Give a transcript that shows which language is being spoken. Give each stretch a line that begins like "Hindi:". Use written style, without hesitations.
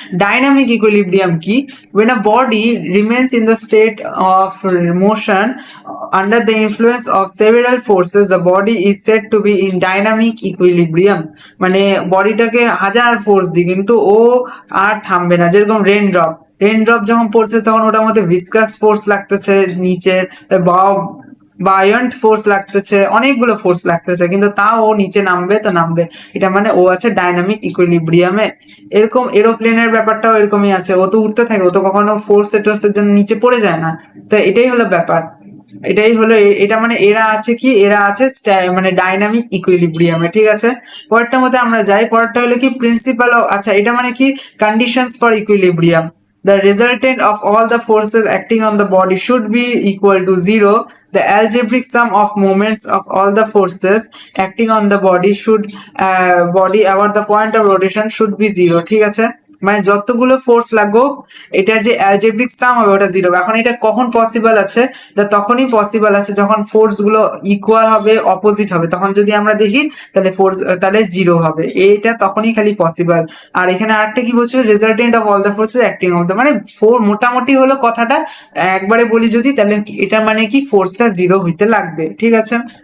Bangla: Dynamic equilibrium কি,
English: when a body remains in the state of motion under the influence of several forces, the body is said to be in dynamic equilibrium,
Bangla: মানে বডিটাকে হাজার force দিই কিন্তু ও আর থামবে না, যেরকম rain drop যখন পড়ছে তখন ওটার মধ্যে ভিসকাস ফোর্স লাগতেছে নিচের, বা বায়ন্ট ফোর্স লাগতেছে, অনেকগুলো ফোর্স লাগতেছে কিন্তু তাও ও নিচে নামবে তো নামবে, এটা মানে ও আছে ডাইনামিক ইকুইলিব্রিয়ামে। এরকম এরোপ্লেনের ব্যাপারটাও এরকমই আছে, ও তো উঠতে থাকে, ও তো কখনো ফোর্স টোর্সের জন্য নিচে পড়ে যায় না, তো এটাই হলো ব্যাপার, এটাই হলো এটা মানে এরা আছে কি, এরা আছে মানে ডাইনামিক ইকুইলিব্রিয়ামে, ঠিক আছে? পরেরটার মধ্যে আমরা যাই, পরেরটা হলো কি
English: principal of, আচ্ছা এটা মানে কি conditions for equilibrium, the resultant of all the forces acting on the body should be equal to zero, the algebraic sum of moments of all the forces acting on the body should body about the point of rotation should be zero,
Bangla: ঠিক আছে? মানে যতগুলো force লাগুক এটার যে algebraic সাম হবে ওটা 0 হবে। এখন এটা কখন পসিবল আছে? এটা তখনই পসিবল আছে যখন ফোর্স গুলো ইকুয়াল হবে, অপোজিট হবে, তখন যদি আমরা দেখি তাহলে ফোর্স তাহলে 0 হবে, এটা তখনই খালি পসিবল। আর এখানে আরেকটা কি বলছিল, resultant of all the forces acting of the, মানে মোটামুটি হলো কথাটা একবারে বলি যদি, তাহলে এটা মানে কি ফোর্সটা 0 হইতে লাগবে, ঠিক আছে।